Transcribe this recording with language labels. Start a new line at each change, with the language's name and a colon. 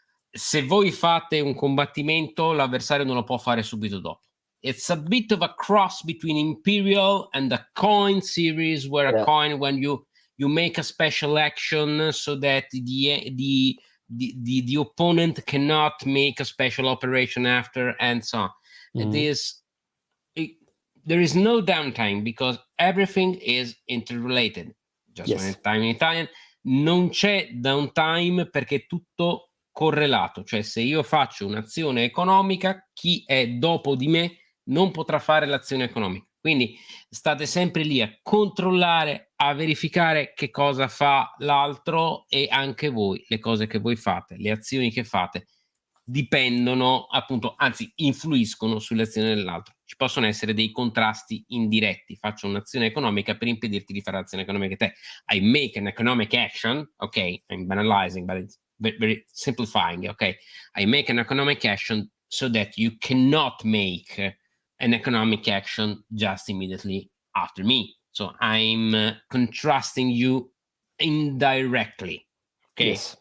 Italian: Se voi fate un combattimento, l'avversario non lo può fare subito dopo.
English: It's a bit of a cross between Imperial and the coin series, where a coin, when you make a special action so that the opponent cannot make a special operation after, and so on. There is no downtime because everything is interrelated. Just one time in Italian,
Italian: non c'è downtime perché è tutto correlato, cioè se io faccio un'azione economica, chi è dopo di me non potrà fare l'azione economica. Quindi state sempre lì a controllare, a verificare che cosa fa l'altro, e anche voi, le cose che voi fate, le azioni che fate dipendono, appunto, anzi influiscono sulle azioni dell'altro. Ci possono essere dei contrasti indiretti. Faccio un'azione economica per impedirti di fare l'azione economica che te.
English: I make an economic action, ok, I'm banalizing, but it's very simplifying, okay? I make an economic action so that you cannot make an economic action just immediately after me. So I'm contrasting you indirectly, okay?